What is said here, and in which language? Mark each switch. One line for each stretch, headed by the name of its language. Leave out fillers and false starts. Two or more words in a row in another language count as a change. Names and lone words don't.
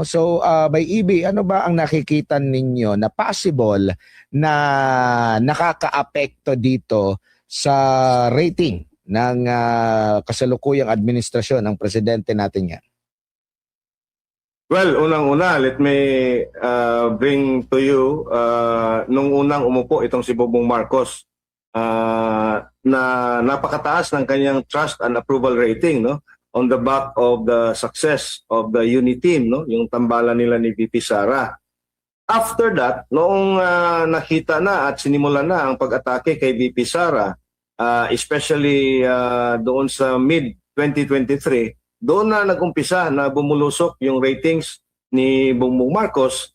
Filipino: So, by EB, ano ba ang nakikita ninyo na possible na nakakaapekto dito sa rating ng kasalukuyang administrasyon ng presidente natin yan?
English: Well,
Filipino: unang-una,
English: let me bring to you,
Filipino: nung unang umupo itong si Bongbong Marcos, na napakataas ng kanyang
English: trust and approval rating,
Filipino: no,
English: on the back of the success of the unit team,
Filipino: no, yung tambalan nila ni VP Sara.
English: After that,
Filipino: noong nakita na at sinimula na ang pag-atake kay VP Sara, especially doon sa mid-2023, doon na nag-umpisa na bumulusok yung ratings ni Bongbong Marcos.